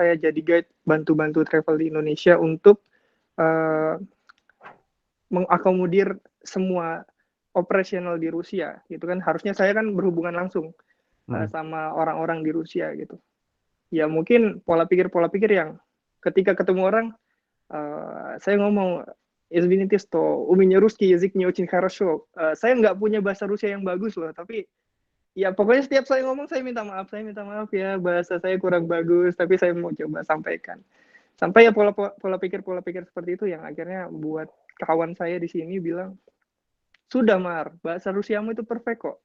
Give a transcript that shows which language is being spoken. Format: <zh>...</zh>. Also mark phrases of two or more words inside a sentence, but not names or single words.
<id>Saya jadi guide, bantu-bantu travel di Indonesia untuk mengakomodir semua operasional di Rusia gitu kan, harusnya saya kan berhubungan langsung Hmm. sama orang-orang di Rusia gitu. Ya mungkin pola pikir yang ketika ketemu orang saya ngomong</id> <ru>извините, что у меня русский язык не очень хорошо.</ru> <id>Saya nggak punya bahasa Rusia yang bagus loh, tapi ya pokoknya setiap saya ngomong saya minta maaf ya, bahasa saya kurang bagus, tapi saya mau coba sampaikan. Sampai ya pola pikir seperti itu yang akhirnya buat kawan saya di sini bilang, sudah Mar, bahasa Rusiamu itu perfect kok.</id>